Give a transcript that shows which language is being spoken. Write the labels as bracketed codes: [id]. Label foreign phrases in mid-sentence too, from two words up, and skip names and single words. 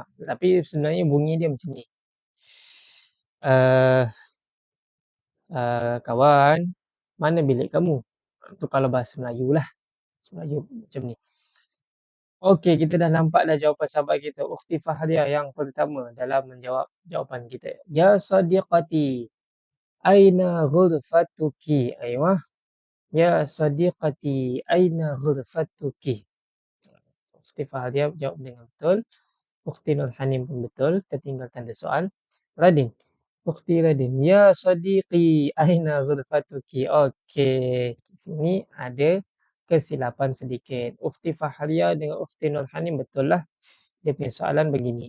[ms] Tapi sebenarnya bunyi dia macam ni. Uh, Kawan, mana bilik kamu? Itu kalau bahasa Melayu lah. Bahasa Melayu macam ni. Okey, kita dah nampak dah jawapan sahabat kita. Ukhti Fahriah yang pertama dalam menjawab jawapan kita. [ar] يا صديقتي، أين غرفتك؟ أيوه. يا صديقتي، أين غرفتك? [ms] Ukhti Fahriah jawab dengan betul. Ukhti Nur Hanim pun betul. Tertinggal tanda soal. Radin. Ukhti Radin. [ar] يا صديقي، أين غرفتك? [ms] Okey. Di sini ada kesilapan sedikit. Ukhti Fahriah dengan Ukhti Nur Hanim betul lah. Dia punya soalan begini.